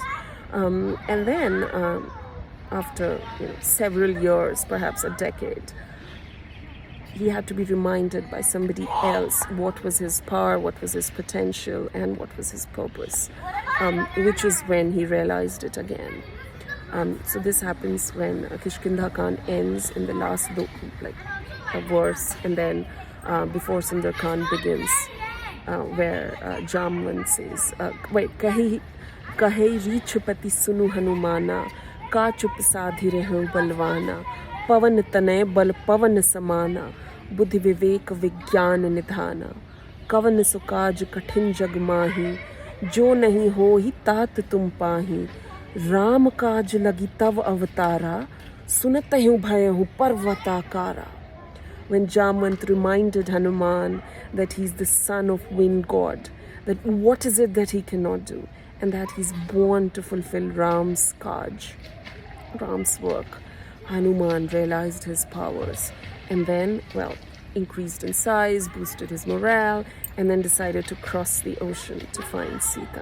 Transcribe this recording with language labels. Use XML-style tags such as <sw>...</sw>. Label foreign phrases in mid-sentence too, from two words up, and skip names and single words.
<en>And then, after several years, perhaps a decade, he had to be reminded by somebody else what was his power, what was his potential, and what was his purpose, which is when he realized it again. So this happens when Kishkinda Khan ends in the last a verse, and then before Sundar Khan begins, where Jamvan says,</en> <awa>कहइ रीछपति सुनु हनुमाना, का चुप साधि रहेहु बलवाना, पवन तनय बल पवन समाना, बुद्धि विवेक विज्ञान निधाना, कवन सुकाज कठिन जग माही, जो नहीं हो ही तात तुम पाही, राम काज लगी तव अवतारा, सुनत हूँ भय हूँ पर्वताकारा.</awa> <en>When Jamwant reminded Hanuman that he's the son of wind god, that what is it that he cannot do, and that he's born to fulfill Ram's kaj, Ram's work, Hanuman realized his powers. And then, increased in size, boosted his morale, and then decided to cross the ocean to find Sita.</en>